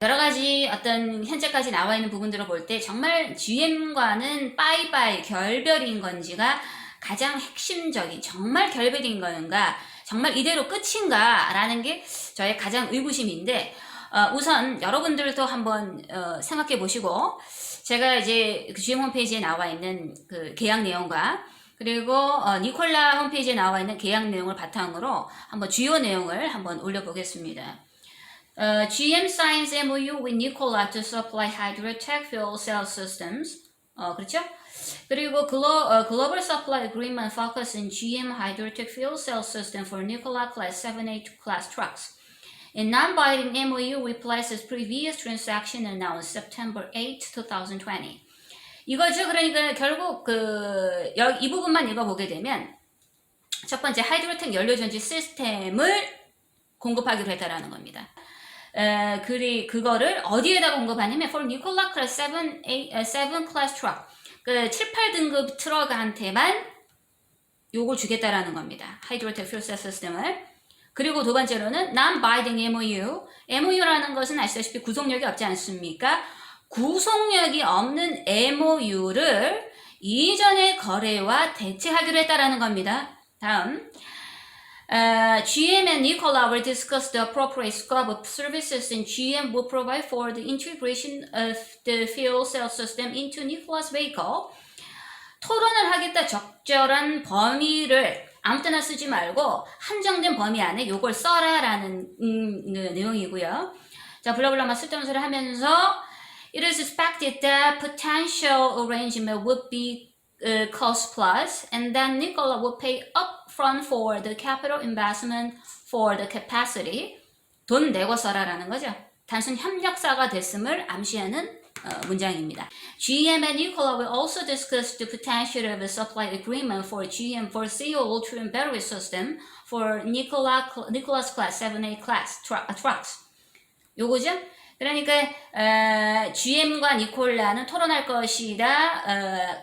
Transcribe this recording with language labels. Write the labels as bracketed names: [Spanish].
[Korean] 여러가지 어떤 현재까지 나와 있는 부분들을 볼 때 정말 GM과는 빠이빠이 결별인 건지가 가장 핵심적인, 정말 결별인 건가, 정말 이대로 끝인가 라는 게 저의 가장 의구심인데, 우선 여러분들도 한번 생각해 보시고, 제가 이제 그 GM 홈페이지에 나와 있는 그 계약 내용과 그리고 니콜라 홈페이지에 나와 있는 계약 내용을 바탕으로 한번 주요 내용을 한번 올려보겠습니다. [English] GM signs MOU with Nikola to supply Hydrotech fuel cell systems. [Korean] 그렇죠? [English] 그리고 Global Supply Agreement focus on GM Hydrotech fuel cell system for Nikola Class 7A class trucks. A non-binding MOU replaces previous transaction announced September 8, 2020. [Korean] 이거죠. 그러니까 결국 이 부분만 읽어보게 되면 첫 번째 하이드로텍 연료전지 시스템을 공급하기로 했다라는 겁니다. 그거를 어디에다가 공급하냐면 [English] for Nikola class 7 class truck. [Korean] 그 7, 8등급 트럭한테만 요걸 주겠다라는 겁니다. 하이드로텍 퓨얼 셀 시스템을. 그리고 두 번째로는 non-binding MOU. MOU라는 것은 아시다시피 구속력이 없지 않습니까? 구속력이 없는 MOU를 이전의 거래와 대체하기로 했다라는 겁니다. 다음. [English] GM and Nikola will discuss the appropriate scope of services and GM will provide for the integration of the fuel cell system into Nikola's vehicle. [Korean] 토론을 하겠다 적절한 범위를 아무 때나 쓰지 말고 한정된 범위 안에 요걸 써라라는 내용이고요. 자, 블라블라만 쓸데없는 소리 하면서 [English] It is expected that potential arrangement would be cost plus and then Nikola will pay upfront for the capital investment for the capacity. [Korean] 돈 내고 써라라는 거죠. 단순 협력사가 됐음을 암시하는 문장입니다. [English] GM and Nikola will also discuss the potential of a supply agreement for GM for CO Ultium battery system for Nikola's class 7A class trucks. [Korean] 요거죠? 그러니까 GM과 니콜라는 토론할 것이다.